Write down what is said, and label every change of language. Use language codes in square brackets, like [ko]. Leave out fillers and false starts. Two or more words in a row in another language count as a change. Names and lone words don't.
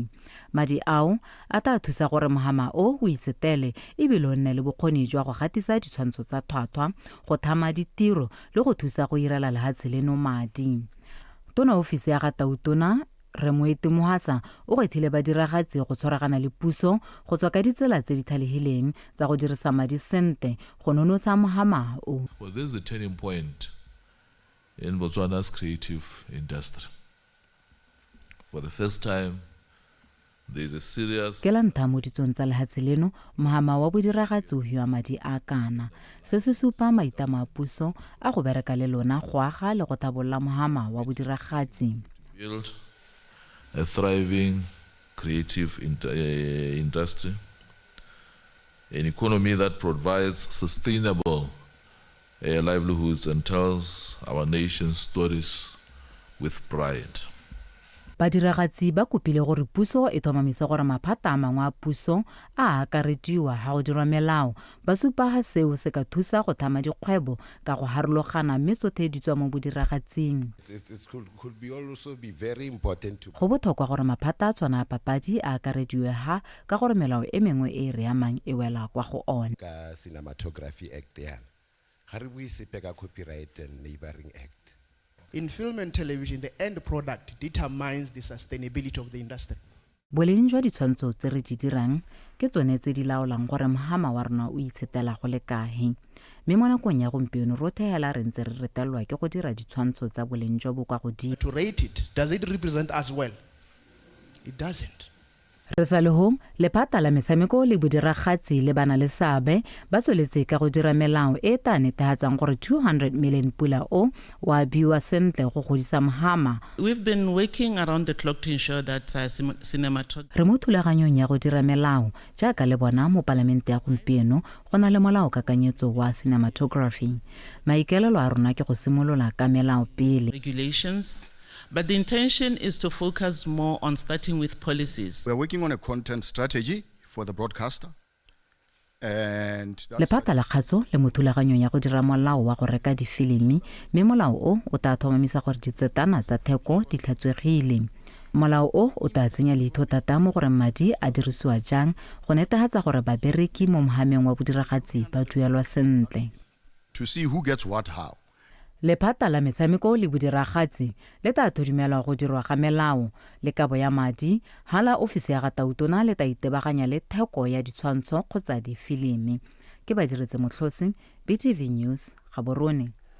[tn] Madi ao a tla thusa gore mohama o itsetele ebile o nne le bokgoni jwa go gatisa ditshwantsho tsa tlhwatlhwa, go thama ditiro le go thusa go irela lehatshe leno madi. Tona ofisi ya Gatautona Remoeti Moasa o gethile badiragatsi go tshwaragana le puso go tswa ka ditsela tse di thalegileng tsa go dirisa madi sente go nonotsha mohama o. [en] Well, this is a turning point in Botswana's creative industry. For the first time, there is a serious... [tn] Ke la ntlha mo ditsong tsa lehatshe leno mohama wa bodiragatsi o hiwa madi a kana. Se se supa maitama a puso a go bereka le lona go aga le go tlhabolola mohama wa bodiragatsi. [en] Build a thriving creative industry, an economy that provides sustainable livelihoods and tells our nation's stories with pride. [tn] Badiragatsi ba kopile gore puso e tlhomamise gore maphata a mangwe a puso a akarediwa ha go dirwa melao ba supa ha seo se ka thusa go thama dikgwebo ka go harologana mme sotlhe di tswa mo bodiragatsing. [en] Could be also be very important to [tn] go botlhokwa gore maphata a tshwana a papadi a akarediwe ha ka gore melao e mengwe e re amang e wela kwa go one. ka Cinematography Act ya ga re bue sepe ka Copyright and Neighboring Act. [en] In film and television, the end product determines the sustainability of the industry. [tn] Boleng jwa ditshwantsho tse re di dirang ke tsone tse di laolang gore mohama wa rona o itshetela go le kae. Mme mo nakong ya gompieno rothe hela re ntse re retelwa ke go dira ditshwantsho tsa boleng jo bo kwa godimo. [en] To rate it, does it represent us well? It doesn't. [tn] Re sa le hong lephata la metshameko le bodiragatsi le bana le seabe ba tsweletse ka go dira melao e tla netefatsang gore 200 million pula o wa biwa sentle go godisa mohama. [en] We've been working around the clock to ensure that cinematography. [tn] Re mo thulaganyong ya go dira melao jaaka le bona mo palamente ya gompieno go na le molao kakanyetso wa cinematography. Maikaelelo a rona ke go simolola ka melao pele. [en] Regulations. But the intention is to focus more on starting with policies. We're working on a content strategy for the broadcaster. [tn] Lephata la kgatso le mo thulaganyong ya go dira molao wa go reka difilimi mme molao o tla tlhomamisa gore ditsetana tsa theko di tlhatswegile. Molao o tla tsenya leitho thata mo gore madi a dirisiwa jang go netefatsa gore babereki mo mohameng wa bodiragatsi ba duelwa sentle. [en] To see who gets what how. [tn] Lephata la metshameko le bodiragatsi le tla thudumelwa go dirwa ga melao le kabo ya madi hala ofisi ya Gatautona le tla itebaganya le theko ya ditshwantsho kgotsa difilimi. Ke ba diretse motlhosi BTV News Gaborone.